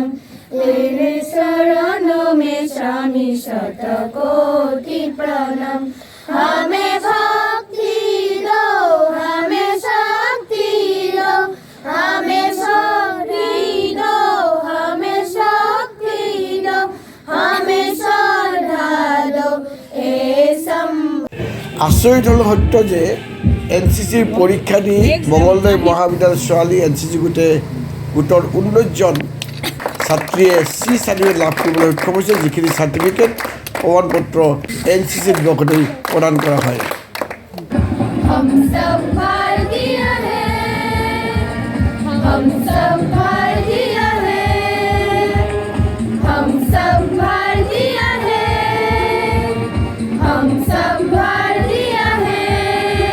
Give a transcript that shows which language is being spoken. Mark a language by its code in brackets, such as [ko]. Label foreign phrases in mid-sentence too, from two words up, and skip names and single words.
[hi] तेरे शरणों में स्वामी शतकोटि प्रणाम। हमें भक्ति दो, हमें शक्ति दो, हमें शक्ति दो, हमें शक्ति दो, हमें श्रद्धा दो। हे [as] আচৰিত হ'ল সত্য যে NCCৰ পৰীক্ষা দি মঙলদৈ মহাবিদ্যালয়ৰ ছোৱালী NCC গোটৰ 19জন ছাত্ৰীয়ে চাৰ্টিফিকেট লাভ কৰিবলৈ সক্ষম হৈছে, যিখিনি চাৰ্টিফিকেট প্ৰমাণপত্ৰ NCC দিৱসতেই প্ৰদান কৰা হয়। [hi] हम सब भारतीय हैं, हम सब भारतीय हैं, हम सब भारतीय हैं, हम सब भारतीय हैं।